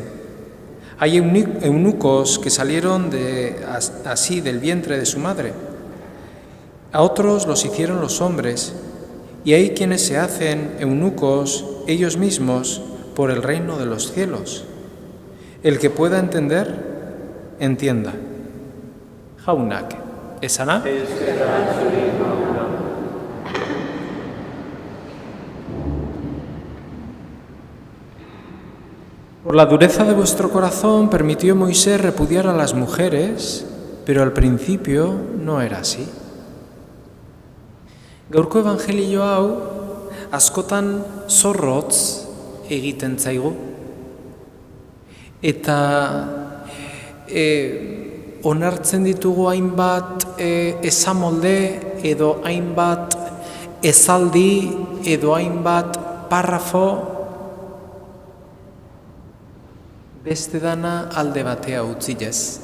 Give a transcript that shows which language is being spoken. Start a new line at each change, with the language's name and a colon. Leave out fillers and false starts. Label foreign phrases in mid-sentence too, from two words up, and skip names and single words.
Spanish: Hay eunucos que salieron así del vientre de su madre. A otros los hicieron los hombres, y hay quienes se hacen eunucos ellos mismos por el reino de los cielos. El que pueda entender, entienda.
Basque: Jaunak, esana?
Spanish: Por la dureza de vuestro corazón permitió Moisés repudiar a las mujeres, pero al principio no era así.
Basque: Gaurko evangelio hau askotan zorrotz egiten zaigu. Eta onartzen ditugu hainbat esamolde edo hainbat esaldi edo hainbat parrafo beste dana alde batea utzilez.